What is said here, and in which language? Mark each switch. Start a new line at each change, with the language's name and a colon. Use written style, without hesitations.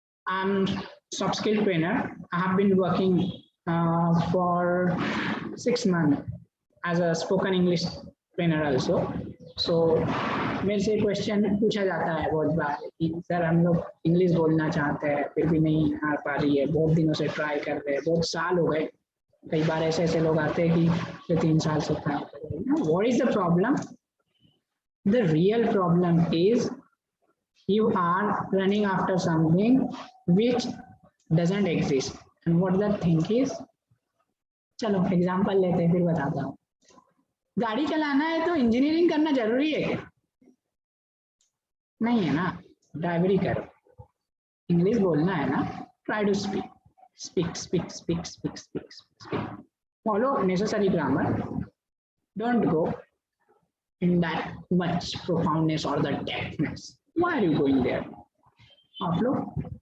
English: I am soft skill trainer, I have been working for 6 months as a spoken English trainer also.
Hindi: सो मेरे से question पूछा जाता है बहुत बार कि सर हम लोग इंग्लिश बोलना चाहते हैं फिर भी नहीं आ पा रही है, बहुत दिनों से ट्राई कर रहे हैं, बहुत साल हो गए, कई बार ऐसे लोग आते हैं कि 3 साल से ट्राई कर रहे हैं।
English: What is the problem? The real problem is you are running after something which doesn't exist, and what that thing is,
Hindi: चलो एग्जांपल लेते हैं फिर बताता हूँ। गाड़ी चलाना है तो इंजीनियरिंग करना जरूरी है क्या? नहीं है ना, ड्राइवरी करो, इंग्लिश बोलना है ना,
English: Try to speak, follow necessary grammar, don't go in that much profoundness or the depthness. Why are you going there?
Hindi: आप लोग